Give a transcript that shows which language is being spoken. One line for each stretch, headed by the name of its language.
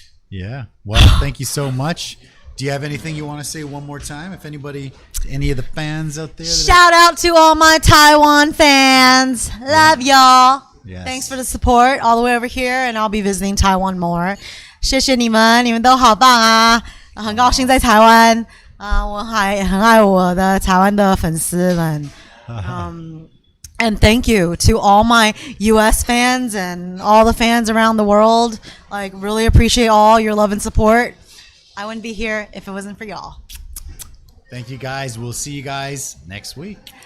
English: Yeah. Well, thank you so much. Do you have anything you want to say one more time? If any of the fans out there. Shout out to all my Taiwan fans. Love y'all. Yes. Thanks for the support all the way over here, and I'll be visiting Taiwan more.
Chinese: 谢谢你们，你们都好棒啊！很高兴在台湾我还很爱我的台湾的粉丝们。
English: And thank you to all my U.S. fans and all the fans around the world. Like, really appreciate all your love and support. I wouldn't be here if it wasn't for y'all. Thank you, guys. We'll see you guys next week.